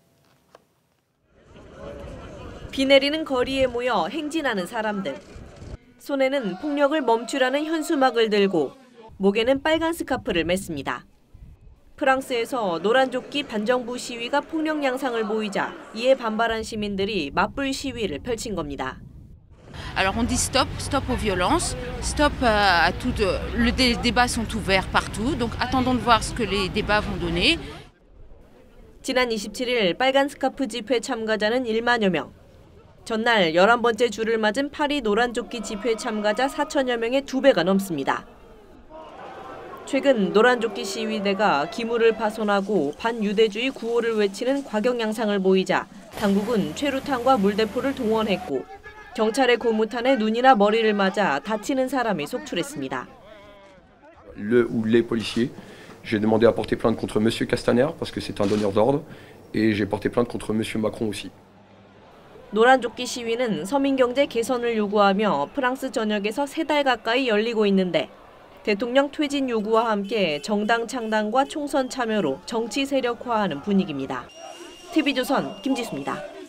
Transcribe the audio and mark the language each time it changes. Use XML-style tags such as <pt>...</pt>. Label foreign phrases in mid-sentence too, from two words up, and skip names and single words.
<ko>비 내리는 거리에 모여 행진하는 사람들. 손에는 폭력을 멈추라는 현수막을 들고 목에는 빨간 스카프를 맸습니다. 프랑스에서 노란조끼 반정부 시위가 폭력 양상을 보이자 이에 반발한 시민들이 맞불 시위를 펼친 겁니다.</ko> <fr>Alors on dit stop, stop aux violences, stop à tout. Les débats sont ouverts partout, donc attendons de voir ce que les débats vont donner.</fr> <ko>지난 27일 빨간 스카프 집회 참가자는 1만여 명. 전날 11번째 줄을 맞은 파리 노란조끼 집회 참가자 4천여 명의 2배가 넘습니다. 최근 노란조끼 시위대가 기물을 파손하고 반유대주의 구호를 외치는 과격 양상을 보이자 당국은 최루탄과 물대포를 동원했고 경찰의 고무탄에 눈이나 머리를 맞아 다치는 사람이 속출했습니다.</ko> <fr>Le ou les policiers, j'ai demandé à porter plainte contre monsieur Castaner parce que c'est un donneur d'ordre et j'ai porté plainte contre monsieur Macron aussi.</fr> <ko>노란조끼 시위는 서민경제 개선을 요구하며 프랑스 전역에서 3달 가까이 열리고 있는데 대통령 퇴진 요구와 함께 정당 창당과 총선 참여로 정치 세력화하는 분위기입니다. TV조선 김지수입니다.</ko>